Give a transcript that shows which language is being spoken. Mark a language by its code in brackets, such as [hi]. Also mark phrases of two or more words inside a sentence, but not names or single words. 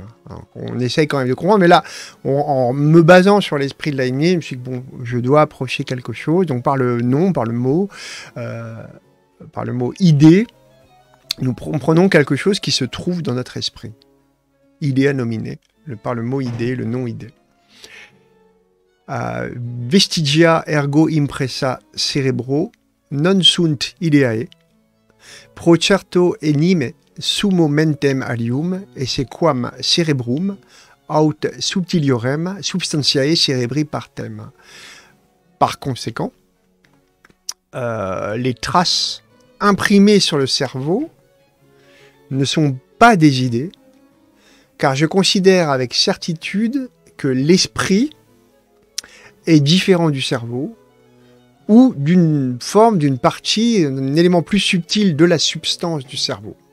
[fr] Alors, on essaye quand même de comprendre, mais là, en me basant sur l'esprit de Leibniz, je me suis dit, bon, je dois approcher quelque chose. Donc, par le nom, par le mot idée, nous prenons quelque chose qui se trouve dans notre esprit. [la] Idea nomine, [fr] par le mot idée, le nom idée. [la] Vestigia ergo impressa cerebro non sunt ideae, pro certo enime sumo mentem alium, esse quam cerebrum aut subtiliorem substantiae cerebri partem. [fr] Par conséquent, les traces imprimées sur le cerveau ne sont pas des idées, car je considère avec certitude que l'esprit est différent du cerveau, ou d'une forme, d'une partie, un élément plus subtil de la substance du cerveau.